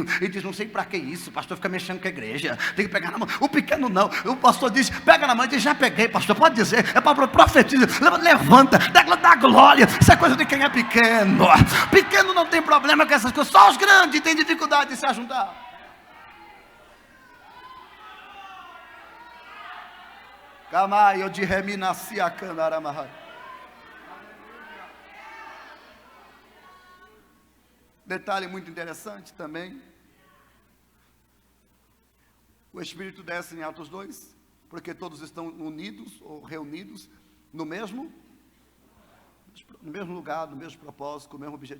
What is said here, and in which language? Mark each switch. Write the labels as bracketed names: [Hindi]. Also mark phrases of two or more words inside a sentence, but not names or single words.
[Portuguese] E diz, não sei para que isso, o pastor fica mexendo com a igreja. Tem que pegar na mão. O pequeno não. O pastor diz, pega na mão e diz, já peguei, pastor, pode dizer. É para profetizar. Levanta, dá glória. Isso é coisa de quem é pequeno. Pequeno não tem problema com essas coisas. Só os grandes têm dificuldade de se ajuntar. Camaio de reminacia candaramahai. Detalhe muito interessante também. O Espírito desce em Atos 2, porque todos estão unidos ou reunidos no mesmo lugar, no mesmo propósito, com o mesmo objetivo.